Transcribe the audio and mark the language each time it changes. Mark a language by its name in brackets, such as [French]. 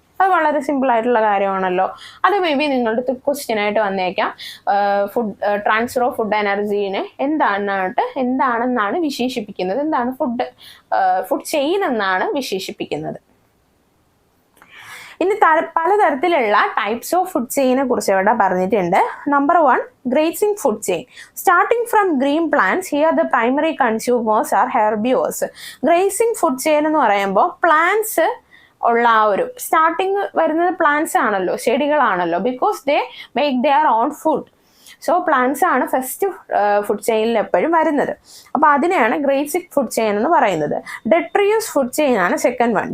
[Malayalam] അത് വളരെ സിമ്പിൾ ആയിട്ടുള്ള കാര്യമാണല്ലോ. അത് മേ ബി നിങ്ങളുടെ ക്വസ്റ്റ്യൻ ആയിട്ട് വന്നേക്കാം. ട്രാൻസ്ഫർ ഓഫ് ഫുഡ് എനർജീനെ എന്താണെന്നാണ് വിശേഷിപ്പിക്കുന്നത്, എന്താണ് ഫുഡ് ചെയിൻ എന്നാണ് വിശേഷിപ്പിക്കുന്നത്. ഇനി പലതരത്തിലുള്ള ടൈപ്സ് ഓഫ് ഫുഡ് ചെയിനെ കുറിച്ച് ഇവിടെ പറഞ്ഞിട്ടുണ്ട്. [English] Number 1, grazing food chain. Starting from green plants, here the primary consumers are herbivores. [Malayalam] Grazing food chain എന്ന് പറയുമ്പോൾ പ്ലാന്റ്സ് ഉള്ള ആ ഒരു സ്റ്റാർട്ടിങ് വരുന്നത് പ്ലാന്റ്സ് ആണല്ലോ, ചെടികളാണല്ലോ. [English] Because they make their own food. [Malayalam] So plants ആണ് ഫസ്റ്റ് ഫുഡ് ചെയിനിൽ എപ്പോഴും വരുന്നത്. അപ്പോൾ അതിനെയാണ് ഗ്രേസിക് ഫുഡ് ചെയിൻ എന്ന് പറയുന്നത്. ഡെട്രിയസ് ഫുഡ് ചെയിൻ ആണ് സെക്കൻഡ് വൺ.